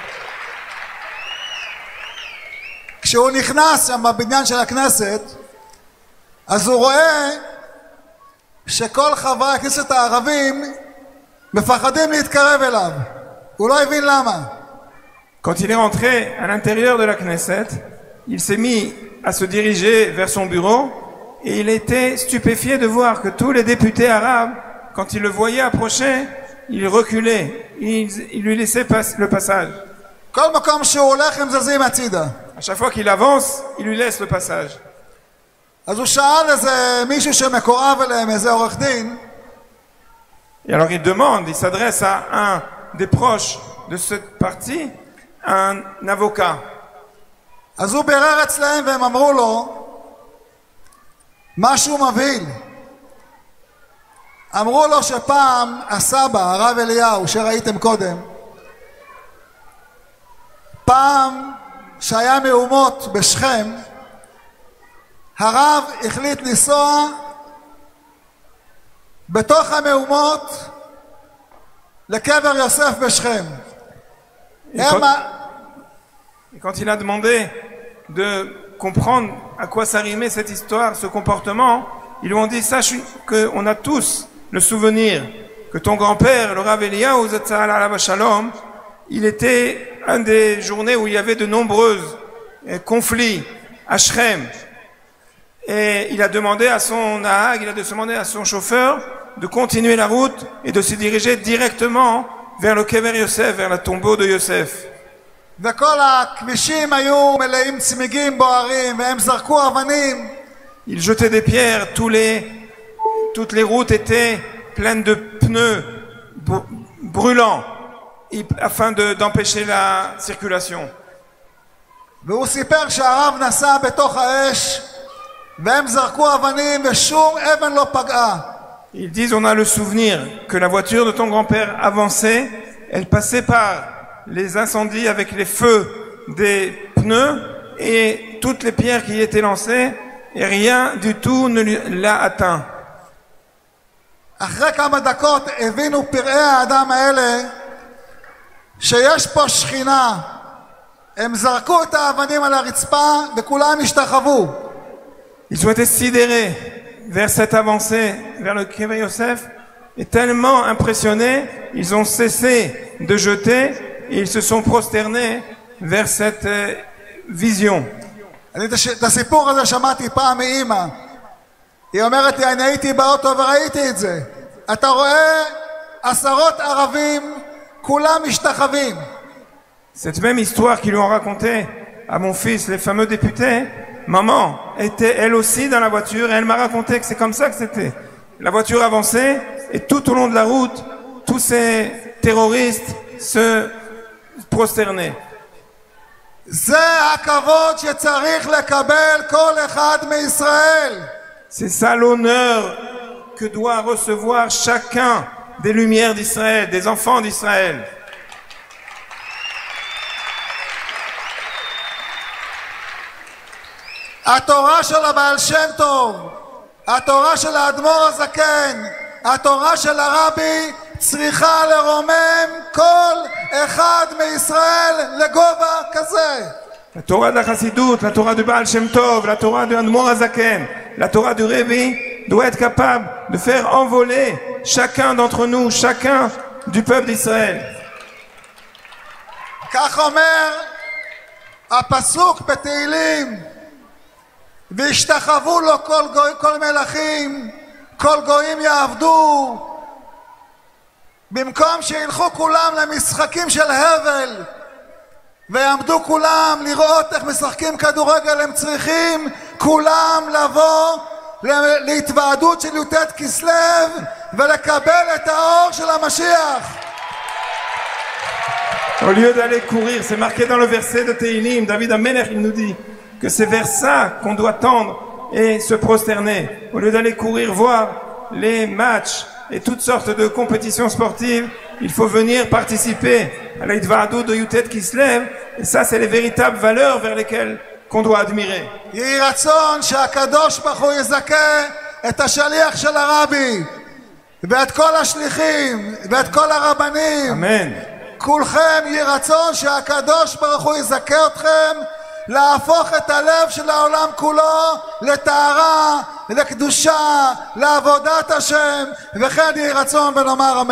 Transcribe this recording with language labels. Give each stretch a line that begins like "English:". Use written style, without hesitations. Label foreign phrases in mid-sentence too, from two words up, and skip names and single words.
Hebrew: כשהוא נכנס שם בבניין של הכנסת, אז הוא רואה שכל חברי הכנסת הערבים מפחדים להתקרב אליו. הוא לא הבין למה.
French: Quand il est rentré à l'intérieur de la Knesset, il s'est mis à se diriger vers son bureau et il était stupéfié de voir que tous les députés arabes, quand ils le voyaient approcher, ils reculaient, ils lui laissaient le passage.
Hebrew: כל מקום שהוא הולך הם זזים הצידה.
French: À chaque fois qu'il avance, il lui laisse le passage.
Hebrew: אז הוא שאל איזה מישהו שמקורב אליהם, איזה עורך דין.
French: Et alors il demande, il s'adresse à un des proches de cette partie, un avocat.
Hebrew: אז הוא בירר אצלהם והם אמרו לו משהו מבהיל. אמרו לו שפעם הסבא, הרב אליהו, שראיתם קודם, פעם שהיה מהומות בשכם, הרב החליט לנסוע בתוך המהומות לקבר יוסף בשכם.
French: Et quand il a demandé de comprendre à quoi s'arrimait cette histoire, ce comportement, ils lui ont dit, sache qu'on a tous le souvenir que ton grand-père, le Rav Eliyahu
Hebrew: זצ"ל עליו שלום,
French: il était un des journées où il y avait de nombreux conflits à Shrem. Et il a demandé à son nahag, il a demandé à son chauffeur de continuer la route et de se diriger directement vers le Kever Yosef, vers le tombeau de Yosef.
Hebrew: וכל הכבישים היו מלאים צמיגים בוערים והם זרקו אבנים.
French: Ils jetaient des pierres, toutes les routes étaient pleines de pneus brûlants afin d'empêcher la circulation.
Hebrew: והוא סיפר שהרב נסע בתוך האש והם זרקו אבנים ושום אבן לא פגעה.
French: Ils disent, on a le souvenir que la voiture de ton grand-père avançait, elle passait par les incendies avec les feux des pneus et toutes les pierres qui y étaient lancées et rien du tout ne l'a atteint.
Hebrew: אחרי כמה דקות הבינו פראי האדם האלה שיש פה שכינה. הם זרקו את האבנים על הרצפה וכולם השתחוו.
French: Ils ont été sidérés vers cette avancée vers le Kever Yosef et tellement impressionnés, ils ont cessé de jeter et ils se sont prosternés vers cette vision.
Hebrew: אני את הסיפור הזה שמעתי פעם מאמא. היא אומרת לי, אני הייתי באוטו וראיתי את זה. אתה רואה עשרות ערבים, כולם משתחווים.
French: Cette même histoire qu'ils lui ont racontée à mon fils, les fameux députés, maman était elle aussi dans la voiture et elle m'a raconté que c'est comme ça que c'était. La voiture avançait et tout au long de la route, tous ces terroristes se prosternaient.
Hebrew: זה הכבוד שצריך לקבל כל אחד מישראל.
French: C'est ça l'honneur que doit recevoir chacun des lumières d'Israël, des enfants d'Israël.
Hebrew: התורה של הבעל שם טוב, התורה של האדמו"ר הזקן, התורה של הרבי צריכה לרומם כל אחד מישראל לגובה כזה.
French: La Torah de la Chassidut, la Torah du Baal Shem Tov, la Torah du Admor HaZaken, la Torah du Rebbe doit être capable de faire envoler chacun d'entre nous, chacun du peuple d'Israël.
Hebrew: כך אומר הפסוק בתהילים, והשתחוו לו כל מלכים כל גויים יעבדו, במקום שילכו כולם למשחקים של הבל ויעמדו כולם לראות איך משחקים כדורגל, הם צריכים כולם לבוא להתוועדות של י"ט כסלו ולקבל את האור של המשיח.
French: Au lieu d'aller courir, c'est marqué dans le verset de Tehillim, David Amelech, il nous dit que c'est vers ça qu'on doit tendre et se prosterner. Au lieu d'aller courir voir les matchs et toutes sortes de compétitions sportives, il faut venir participer à l'Hidva'adut de Yutet Kislev, et ça c'est les véritables valeurs vers lesquelles qu'on doit admirer.
Hebrew: יהי רצון שהקדוש ברוך הוא יזכה את השליח של הרבי ואת כל השליחים ואת כל הרבנים. אמן. כולכם יהי רצון שהקדוש ברוך הוא יזכה אתכם להפוך את הלב של העולם כולו לטהרה, לקדושה, לעבודת השם, וכן יהי רצון ונאמר אמן.